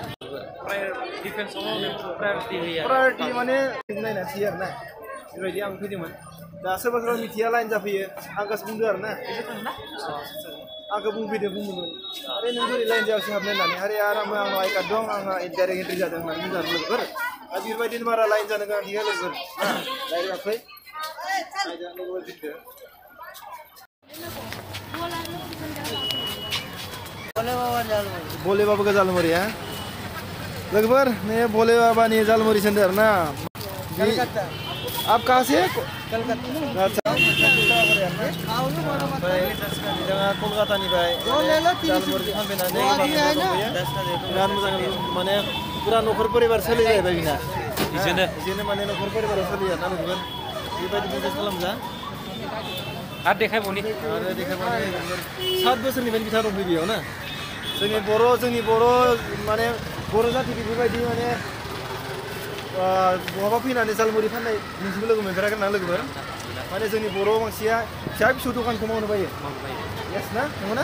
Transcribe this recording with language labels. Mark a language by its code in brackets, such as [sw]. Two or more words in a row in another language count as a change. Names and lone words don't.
[brx] प्रायरिटि माने नायना थियो आरोना बेबायदि आं फैदोंमोन दा सोरबा सोरबा मिथिया लाइन जाफैयो आंखौसो बुंदो आरोना आंखौ बुंदोंमोन आरे नों बोरै लाइन जायासै हाबनाय होननानै आरे आराम आंनाव [en] I card [brx] दं आंहा [en] direct entry [brx] जादों होननानै बुंदों लोगोफोर दा बेबायदिनो बारा लाइन जानो गोनां गैया लोगोफोर डाइरेक्ट हाबफै लोगोफोर भिडिअ [hi] भोले बाबा का जालमुरी है लगभग मैं भोले बाबा ने जालमुरी से अंदर ना आप कहाँ से कलकत्ता अच्छा कोलकाता नहीं भाई जालमुरी [brx] माने पूरा नखर परिवार सोलि जायो बिना इजोंनो माने नखर परिवार सोलियो ना लोगोफोर बेबायदि बिजनेस खालामजा आरो देखायबावनि 7 बोसोरनिफ्रायनो बिथा दंफैयो बेयाव ना जोंनि बर' माने बर' जाति बेफोरबायदि माने बहाबा फैनानै जालमुरि फाननाय नोंसोरबो लोगो मोनफेराखै ना लोगोफोर माने जोंनि बर' मानसिया फिसा फिसौ दखानखौ मावनो बायो येस ना नंगौना